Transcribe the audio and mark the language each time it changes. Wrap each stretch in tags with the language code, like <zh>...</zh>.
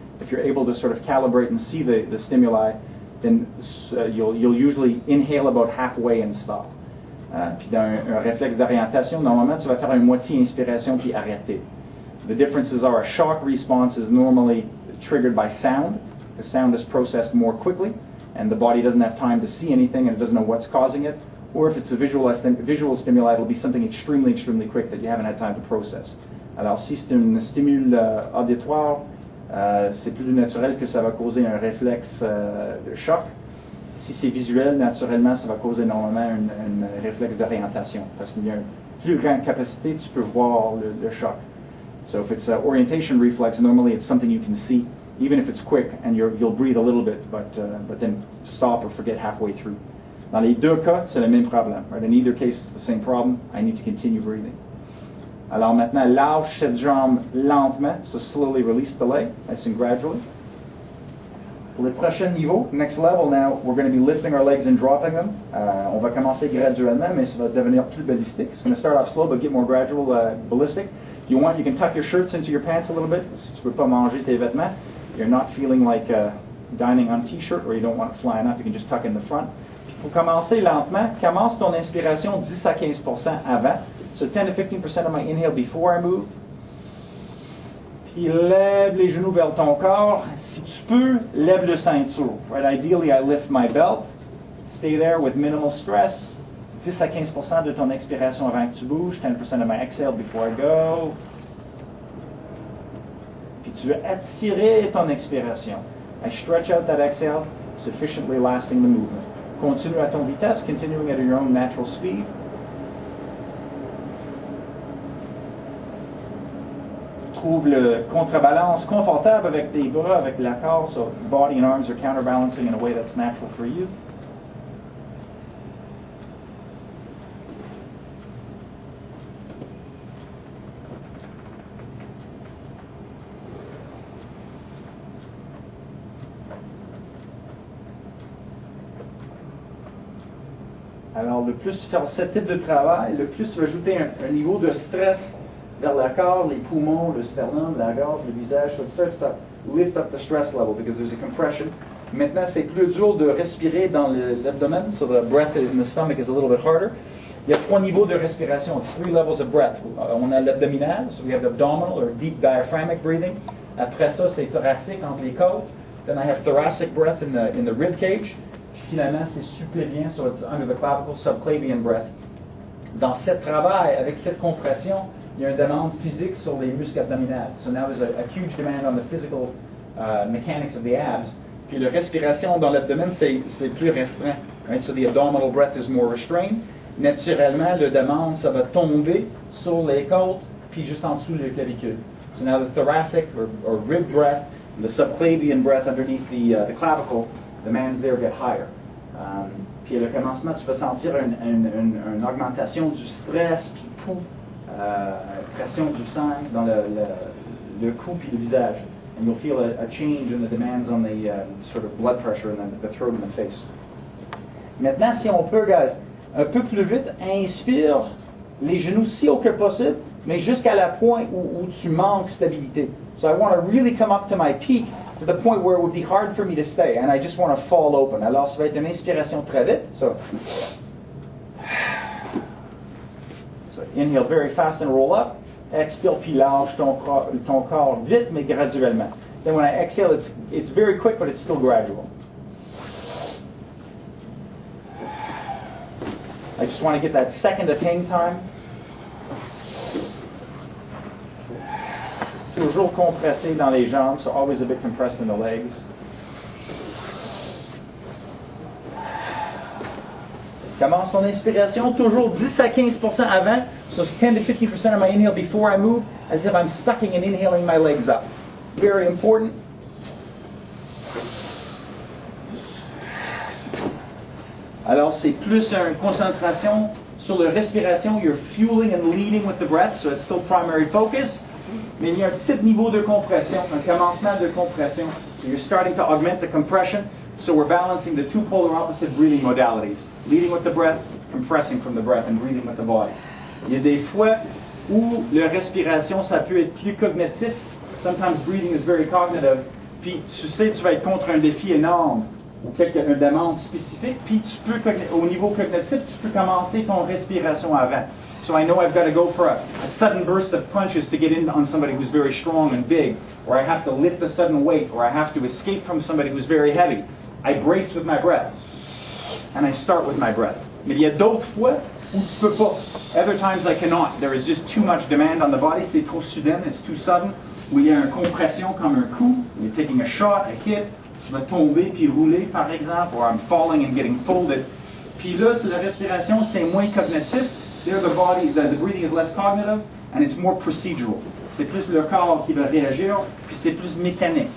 <en>If you're able to sort of calibrate and see the stimuli, then you'll usually inhale about halfway and stop.</en> <fr>Puis dans un réflexe d'orientation, normalement, tu vas faire une moitié inspiration puis arrêter.</fr> <en>The differences are a shock response is normally triggered by sound. The sound is processed more quickly, and the body doesn't have time to see anything and it doesn't know what's causing it. Or if it's a visual stimuli, it'll be something extremely, extremely quick that you haven't had time to process.</en> <fr>Alors, si c'est un stimule auditoire, c'est plus naturel que ça va causer un réflexe de choc. Si c'est visuel, naturellement, ça va causer normalement un réflexe d'orientation, parce qu'il y a une plus grande capacité, tu peux voir le choc.</fr> <en>So if it's an orientation reflex, normally it's something you can see, even if it's quick, and you'll breathe a little bit, but then stop or forget halfway through.</en> <fr>Dans les deux cas, c'est le même problème.</fr> <en>Right? In either case, it's the same problem. I need to continue breathing.</en> <fr>Alors maintenant, lâche cette jambe lentement,</fr> <en>so slowly release the leg, nice and gradually.</en> <fr>Pour le prochain niveau,</fr> <en>next level now, we're going to be lifting our legs and dropping them.</en> <fr>On va commencer graduellement, mais ça va devenir plus ballistique.</fr> <en>It's going to start off slow, but get more gradual, ballistic. If you want, you can tuck your shirts into your pants a little bit.</en> <fr>Si tu ne veux pas manger tes vêtements,</fr> <en>you're not feeling like dining on t-shirt, or you don't want it flying up, you can just tuck in the front.</en> <fr>Puis pour commencer lentement, commence ton inspiration 10 à 15% avant.</fr> <en>So 10 to 15% of my inhale before I move.</en> <fr>Puis lève les genoux vers ton corps. Si tu peux, lève le ceinture.</fr> <en>Right? Ideally, I lift my belt. Stay there with minimal stress.</en> <fr>10 à 15% de ton expiration avant que tu bouges.</fr> <en>10% of my exhale before I go.</en> <fr>Puis tu veux attirer ton expiration.</fr> <en>I stretch out that exhale, sufficiently lasting the movement.</en> <fr>Continue à ton vitesse,</fr> <en>continuing at your own natural speed.</en> <fr>Trouve le contrebalance confortable avec tes bras, avec la corps,</fr> <en>so body and arms are counterbalancing in a way that's natural for you.</en> <fr>Alors, le plus tu fais ce type de travail, le plus tu vas ajouter un niveau de stress vers le corps, les poumons, le sternum, la gorge, le visage.</fr> <en>So it starts to lift up the stress level because there's a compression.</en> <fr>Maintenant, c'est plus dur de respirer dans l'abdomen,</fr> <en>so the breath in the stomach is a little bit harder.</en> <fr>Il y a 3 niveaux de respiration,</fr> <en>3 levels of breath.</en> <fr>On a l'abdominal,</fr> <en>so we have the abdominal or deep diaphragmic breathing.</en> <fr>Après ça, c'est thoracique entre les côtes.</fr> <en>Then I have thoracic breath in the rib cage.</en> <fr>Puis finalement, c'est supplévien,</fr> <en>so it's under the clavicle, subclavian breath.</en> <fr>Dans ce travail, avec cette compression, il y a une demande physique sur les muscles abdominaux.</fr> <en>So now there's a huge demand on the physical mechanics of the abs.</en> <fr>Puis la respiration dans l'abdomen, c'est plus restreint.</fr> <en>Right? So the abdominal breath is more restrained.</en> <fr>Naturellement, le demande, ça va tomber sur les côtes, puis juste en dessous de la clavicule.</fr> <en>So now the thoracic or rib breath, the subclavian breath underneath the clavicle, the demands there get higher.</en> <fr>Puis le commencement, tu vas sentir une augmentation du stress, puis pouls, pression du sang dans le cou puis le visage.</fr> <en>And you'll feel a change in the demands on the sort of blood pressure in the throat and the face.</en> <fr>Maintenant, si on peut, guys, un peu plus vite, inspire les genoux si haut que possible, mais jusqu'à la point où tu manques stabilité.</fr> <en>So I want to really come up to my peak, to the point where it would be hard for me to stay, and I just want to fall open.</en> <fr>Alors, ça va être une inspiration très vite.</fr> <en>So inhale very fast and roll up.</en> <fr>Expire puis lâche ton corps vite, mais graduellement.</fr> <en>Then when I exhale, it's very quick, but it's still gradual. I just want to get that second of hang time.</en> <fr>Toujours compressé dans les jambes,</fr> <en>so always a bit compressed in the legs.</en> <fr>Commence ton inspiration toujours 10 à 15% avant.</fr> <en>So it's 10 to 15% of my inhale before I move, as if I'm sucking and inhaling my legs up. Very important.</en> <fr>Alors, c'est plus une concentration sur la respiration.</fr> <en>You're fueling and leading with the breath, so it's still primary focus.</en> <fr>Mais il y a un petit niveau de compression, un commencement de compression.</fr> <en>So you're starting to augment the compression. So we're balancing the 2 polar opposite breathing modalities. Leading with the breath, compressing from the breath, and breathing with the body.</en> <fr>Il y a des fois où la respiration, ça peut être plus cognitif.</fr> <en>Sometimes breathing is very cognitive.</en> <fr>Puis tu sais, tu vas être contre un défi énorme ou une demande spécifique. Puis tu peux, au niveau cognitif, tu peux commencer ton respiration avant.</fr> <en>So I know I've got to go for a sudden burst of punches to get in on somebody who's very strong and big, or I have to lift a sudden weight, or I have to escape from somebody who's very heavy. I brace with my breath, and I start with my breath.</en> <fr>Mais il y a d'autres fois où tu peux pas.</fr> <en>Other times I cannot. There is just too much demand on the body.</en> <fr>C'est trop soudain,</fr> <en>it's too sudden.</en> <fr>Où il y a une compression comme un coup.</fr> <en>You're taking a shot, a hit.</en> <fr>Tu vas tomber puis rouler, par exemple,</fr> <en>or I'm falling and getting folded.</en> <fr>Puis là, la respiration, c'est moins cognitif.</fr> <en>There, the breathing is less cognitive, and it's more procedural.</en> <fr>C'est plus le corps qui va réagir, puis c'est plus mécanique.</fr>